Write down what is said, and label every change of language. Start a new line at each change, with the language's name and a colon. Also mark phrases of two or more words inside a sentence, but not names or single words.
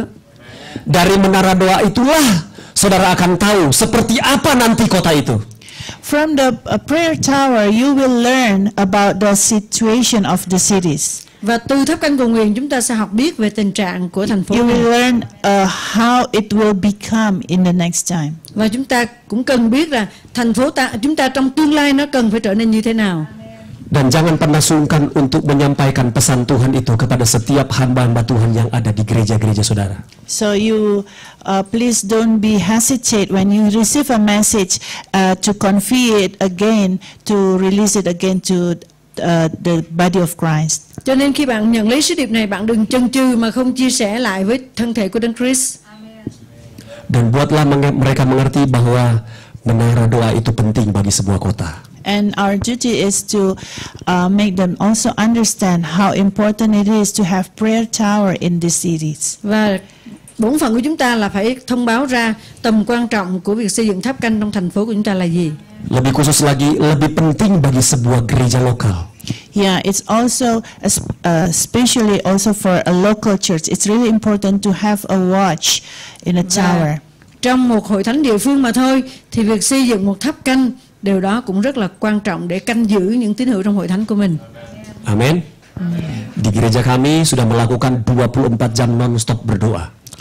Indonesian: Dari menara doa itulah saudara akan tahu seperti apa nanti kota itu.
English: From the prayer tower, you will learn about the situation of the cities.
Vietnamese: Và từ tháp canh cầu nguyện chúng ta sẽ học biết về tình trạng của thành phố
English: You
Vietnamese: này.
English: will learn how it will become in the next time.
Vietnamese: Và chúng ta cũng cần biết là thành phố chúng ta trong tương lai nó cần phải trở nên như thế nào.
Indonesian: Dan jangan pernah sungkan untuk menyampaikan pesan Tuhan itu kepada setiap hamba-hamba Tuhan yang ada di gereja-gereja saudara.
English: So you please don't be hesitate when you receive a message to convey it again, to release it again to the body of Christ.
Vietnamese: Cho nên khi bạn nhận lấy sứ điệp này, bạn đừng chần chừ mà không chia sẻ lại với thân thể của Đấng Christ.
Indonesian: Dan buatlah mereka mengerti bahwa menara doa itu penting bagi sebuah kota.
English: And our duty is to make them also understand how important it is to have prayer tower in these cities.
Vietnamese: Và bổn phận của chúng ta là phải thông báo ra tầm quan trọng của việc xây dựng tháp canh trong thành phố của chúng ta là gì.
Indonesian: Lebih khusus lagi, lebih penting bagi sebuah gereja lokal.
English: Yeah, it's also especially also for a local church. It's really important to have a watch in a tower.
Vietnamese: Trong một hội thánh địa phương mà thôi thì việc xây dựng một tháp canh, điều đó cũng rất là quan trọng để canh giữ những tín hữu trong hội thánh của mình.
Indonesian: Amin. Di gereja kami sudah melakukan 24 jam non-stop berdoa.